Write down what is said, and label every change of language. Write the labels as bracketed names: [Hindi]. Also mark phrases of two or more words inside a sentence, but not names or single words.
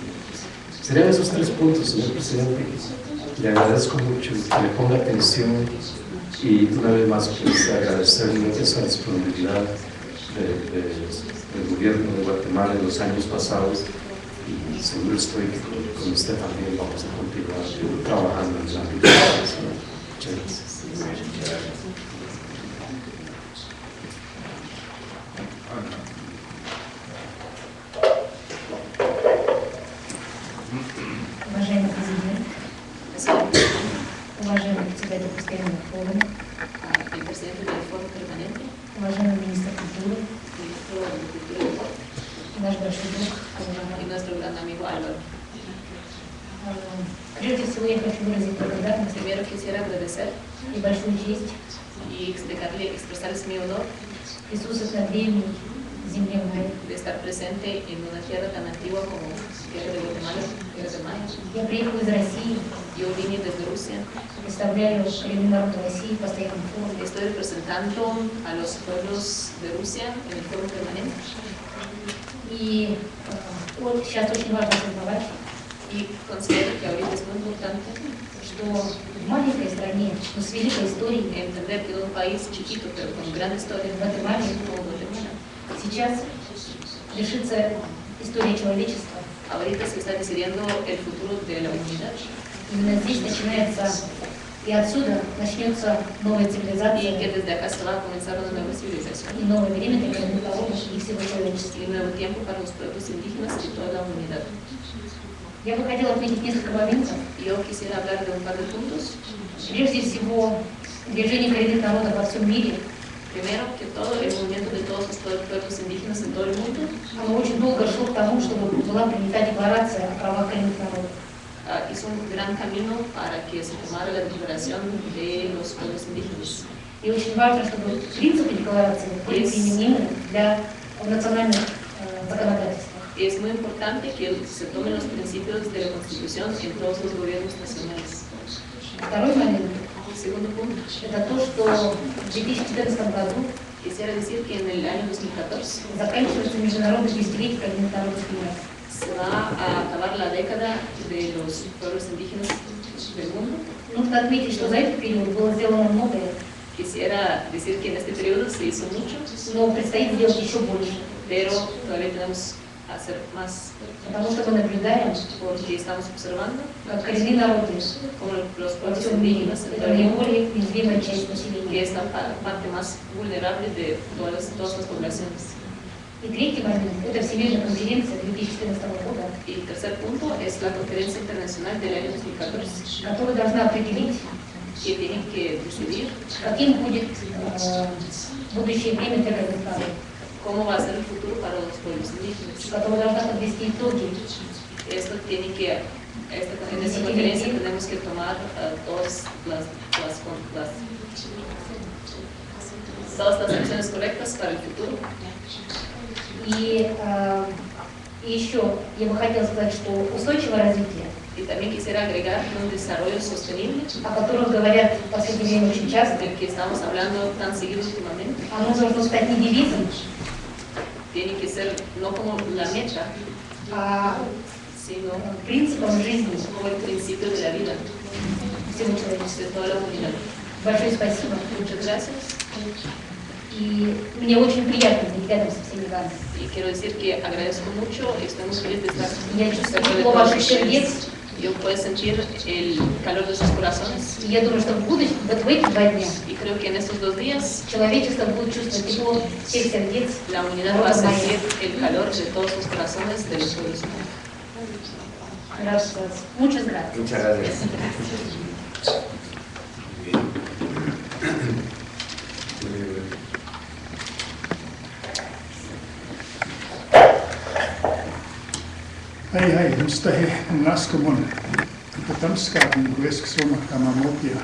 [Spanish] Serían esos 3 puntos, señor presidente. Le agradezco mucho que le ponga atención y una vez más pues, agradecerle esa disponibilidad del gobierno de Guatemala en los años pasados y seguro estoy que con usted también vamos a continuar trabajando en el ámbito internacional. Muchas gracias. [Russian] Уважаемый президент, уважаемый председатель постоянного форума, [Spanish] el presidente del Foro Permanente, [Russian] уважаемый министр культуры, [Spanish] ministro de Cultura y Deporte, [Russian] наш большой друг, [Spanish] y nuestro gran amigo Álvaro. [Russian] Прежде всего я хочу выразить благодарность [Spanish] Primero quisiera agradecer [Russian] и большую честь [Spanish] y expresarles mi honor [Russian] присутствовать на древней земле Майя. [Spanish] de estar presente en una tierra tan antigua como Tierra de Guatemala, Tierra de Maya. [Russian] Я приехала из России, [Spanish] Yo vine desde Rusia, [Russian] представляю коренной народ России в постоянном форуме. [Spanish] estoy representando a los pueblos de Rusia en el Foro Permanente [Russian] И вот сейчас очень важно осознавать, [Spanish] y considero que ahorita es muy importante [Russian] что в маленькой стране, но с великой историей, [Spanish] entender que en un país chiquito pero con gran historia, [Russian] в Гватемале, [Spanish] como Guatemala, [Russian] сейчас решится история человечества. [Spanish] ahorita se está decidiendo el futuro de la humanidad. [Russian] Именно здесь начинается, и отсюда начнется новая [Spanish] Y que [Russian] цивилизация [Spanish] desde acá se va a comenzar una nueva civilización [Russian] и новое время для коренных народов и всего человечества. [Spanish] y un nuevo tiempo para los pueblos indígenas y toda la humanidad. [Russian] Я бы хотела отметить несколько моментов. [Spanish] Yo quisiera hablar de un par de puntos. [Russian] Прежде всего, движение коренных народов во всем мире, [Spanish] Primero, que todo el movimiento de todos los pueblos indígenas en todo el mundo [Russian] оно очень долго шло к тому, чтобы была принята декларация о правах коренных народов. [Spanish] hizo un gran camino para que se tomara la declaración de los pueblos indígenas. [Russian] И очень важно, чтобы принципы декларации были применены для национальных законодательств. [Spanish] Y es muy importante que se tomen los principios de la Constitución en todos los gobiernos nacionales. [Russian] Второй момент [Spanish] Segundo punto, – [Russian] это то, что в 2014 году [Spanish] quisiera decir que en el año 2014 [Russian] заканчивается международное десятилетие коренных народов мира. [Spanish] se va a acabar la década de los pueblos indígenas del mundo. [Russian] Нужно отметить, что за этот период было сделано многое, [Spanish] Quisiera decir que en este periodo se hizo mucho, [Russian] но предстоит сделать еще больше, [Spanish] pero todavía tenemos que hacer más [Russian] потому что мы наблюдаем, [Spanish] porque estamos observando [Russian] как коренные народы [Spanish] como los [Russian] во [Spanish] pueblos [Russian] всем мире [Spanish] indígenas en [Russian] это [Spanish] todo el mundo, [Russian] наиболее уязвимая часть [Spanish] que [Russian] населения. [Spanish] es la parte más vulnerable de todas las poblaciones. [Russian] И третий момент – это Всемирная конференция 2014 года, [Spanish] Y el tercer punto es la Conferencia Internacional del año 2014, [Russian] которая должна определить, [Spanish] que tienen que decidir [Russian] каким будет будущее время для коренных народов, [Spanish] cómo va a ser el futuro para los pueblos indígenas. [Russian] которая должна подвести итоги [Spanish] Esto tiene que, en esta conferencia tenemos que tomar todas las acciones correctas para el futuro. [Russian] И еще я бы хотела сказать, что устойчивое развитие, [Spanish] Y también quisiera agregar que un desarrollo sostenible, [Russian] о котором говорят в последнее время очень часто, [Spanish] del que estamos hablando tan seguido últimamente, [Russian] оно должно стать не девизом, [Spanish] tiene que ser no como la meta, [Russian] а [Spanish] sino [Russian] принципом жизни [Spanish] como el principio de la vida [Russian] всего человечества. [Spanish] de toda la humanidad. [Russian] Большое спасибо. [Spanish] Muchas gracias. [Russian] И мне очень приятно быть рядом со всеми вами. [Spanish] Y quiero decir que agradezco mucho, estoy muy feliz de estar [Russian] Я [Spanish] cerca [Russian] чувствую [Spanish] de [Russian] тепло [Spanish] todos [Russian] ваших сердец. [Spanish] ustedes. Yo puedo sentir el calor de sus corazones [Russian] И я думаю, что в будущем, вот в эти 2 дня, [Spanish] y creo que en estos 2 días [Russian] человечество будет чувствовать тепло всех сердец. [Spanish] la humanidad va a sentir el calor de todos los corazones de los pueblos humanos. Muchas gracias. Muchas gracias. Hai, mustahi naskumon, katamska in Gwesk Soma Kamamopia.